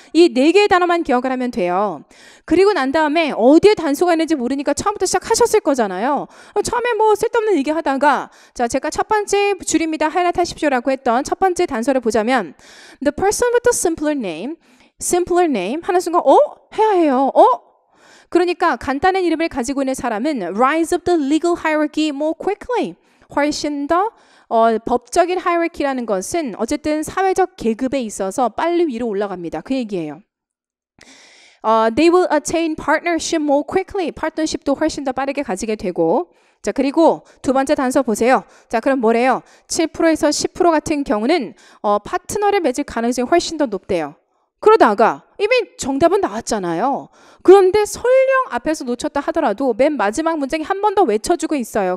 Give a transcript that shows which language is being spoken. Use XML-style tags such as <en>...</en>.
<ko>이 네 개의 단어만 기억을 하면 돼요. 그리고 난 다음에 어디에 단서가 있는지 모르니까 처음부터 시작하셨을 거잖아요. 처음에 뭐 쓸데없는 얘기 하다가 자, 제가 첫 번째 줄입니다. 하이라이트 하십시오라고 했던 첫 번째 단서를 보자면</ko> <en>The person with the simpler name</en> <ko>하는 순간 해야 해요.</ko> <en>그러니까</en> <ko>간단한 이름을 가지고 있는 사람은</ko> <en>rise up the legal hierarchy more quickly.</en> <ko>훨씬 더 법적인 hierarchy라는 것은 어쨌든 사회적 계급에 있어서 빨리 위로 올라갑니다. 그 얘기예요.</ko> <en>They will attain partnership more quickly.</en> <ko>파트너십도 훨씬 더 빠르게 가지게 되고 자, 그리고 두 번째 단서 보세요. 자, 그럼 뭐래요? 7%에서 10% 같은 경우는 파트너를 맺을 가능성이 훨씬 더 높대요. 그러다가 이미 정답은 나왔잖아요. 그런데 설령 앞에서 놓쳤다 하더라도 맨 마지막 문장이 한 번 더 외쳐주고 있어요.</ko>